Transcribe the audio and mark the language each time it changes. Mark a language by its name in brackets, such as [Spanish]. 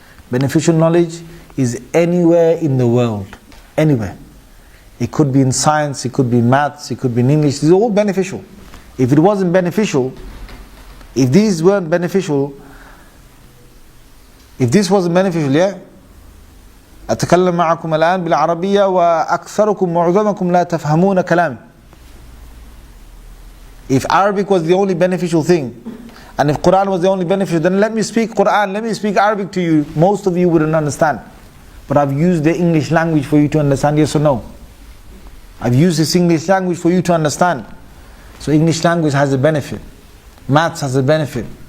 [English] Beneficial knowledge is anywhere in the world. Anywhere. It could be in science, it could be in maths, it could be in English. These are all beneficial. If it wasn't beneficial, if these weren't beneficial, if this wasn't beneficial, yeah? [Arabic] أتكلم معكم الآن بالعربية وأكثركم معظمكم لا تفهمون كلامي. [English] If Arabic was the only beneficial thing, and if Quran was the only beneficial, then let me speak Quran, let me speak Arabic to you. Most of you wouldn't understand. But I've used the English language for you to understand, yes or no? I've used this English language for you to understand. So English language has a benefit. Maths has a benefit.